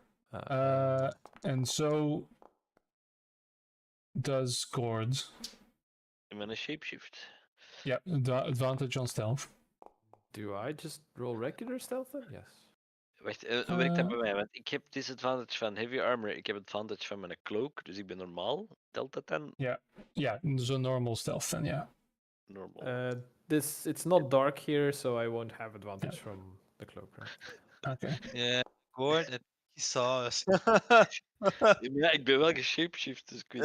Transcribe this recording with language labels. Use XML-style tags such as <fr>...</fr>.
<en>And so does Gord. I'm in a shapeshift. Yeah, advantage on stealth. Do I just roll regular stealth then? Yes.</en> <nl>Wacht, werkt dat bij mij? Want ik heb disadvantage van heavy armor. Ik heb advantage van mijn cloak, dus ik ben normaal. Telt dat dan?</nl> <en>Yeah, so normal stealth then, yeah. Normal. It's not dark here, so I won't have advantage from the cloak, right? Okay. Yeah, Gord, he saw us.</en> <nl>Ja, ik ben wel geshapeshift, dus ik weet</nl>